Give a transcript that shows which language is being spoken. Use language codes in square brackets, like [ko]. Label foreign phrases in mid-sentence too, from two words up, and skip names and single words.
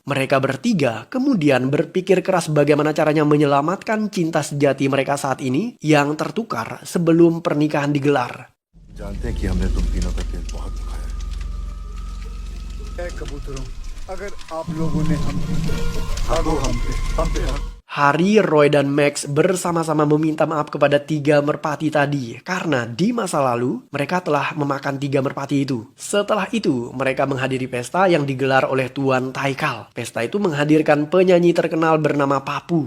[id] Mereka bertiga kemudian berpikir keras bagaimana caranya menyelamatkan cinta sejati mereka saat ini yang tertukar sebelum pernikahan digelar. [hi] जानते हैं कि हमने तुम तीनों का दिल बहुत दुखाया है कबूतरों अगर आप लोगों ने हम पे [id] Hari, Roy, dan Max bersama-sama meminta maaf kepada tiga merpati tadi karena di masa lalu mereka telah memakan tiga merpati itu. Setelah itu, mereka menghadiri pesta yang digelar oleh Tuan Taikal. Pesta itu menghadirkan penyanyi terkenal bernama Papu.